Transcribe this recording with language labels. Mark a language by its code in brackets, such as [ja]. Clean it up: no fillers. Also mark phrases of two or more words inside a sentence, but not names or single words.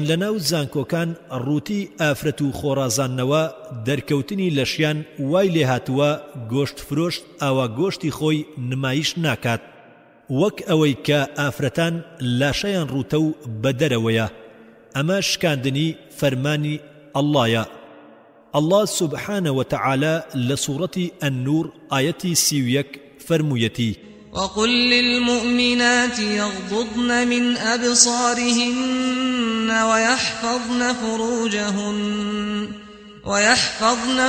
[ckb] لە ناو زانکۆکان ڕووتی ئافرەت و خۆڕازاننەوە دەرکەوتنی لەشیان وای لێ هاتووە گۆشت فرۆشت ئاوا گۆشتی خۆی نمایش ناکات وەک ئەوەی کە ئافرەتان لاشەیان ڕووتە و بەدەرەوەیە ئەمە شکاندنی فەرمانی ئەڵڵایە [ar] الله سبحانه وتعالى لسورة النور آية 31 [ckb] فرمويتي [ar] وقل للمؤمنات يغضضن من أبصارهن ويحفظن